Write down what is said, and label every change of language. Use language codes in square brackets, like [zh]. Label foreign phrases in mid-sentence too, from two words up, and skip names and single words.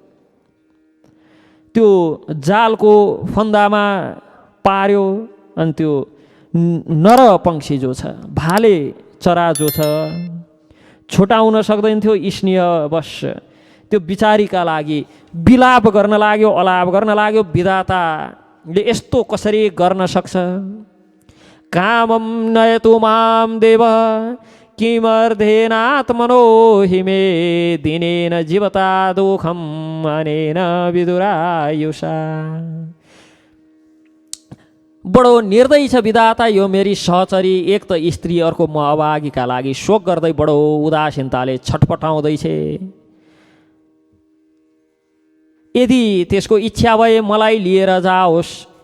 [ne] त्यो जालको फन्दामा पार्यो अनि त्यो नर पक्षी जो छ, भाले चरा जो छ, छुटाउन सक्दैन थियो। स्नेहवश त्यो बिचारीका लागि विलाप गर्न लाग्यो, अलाप गर्न लाग्यो। विधाताले यस्तो कसरी गर्न सक्छ? [sa] कामम नयतु माम देव किमर्धेनात्मनो हिमे दिनेन जीवता दुःखम अनेन विदुरायुषा। [ne] बडो निर्दयी छ विधाता यो मेरी सहचरी। एक त स्त्री, अर्को म अभागीका लागि शोक गर्दै बडो उदासीनताले छटपटाउँदैछ। यदि त्यसको इच्छा भए मलाई लिएर जाओस्।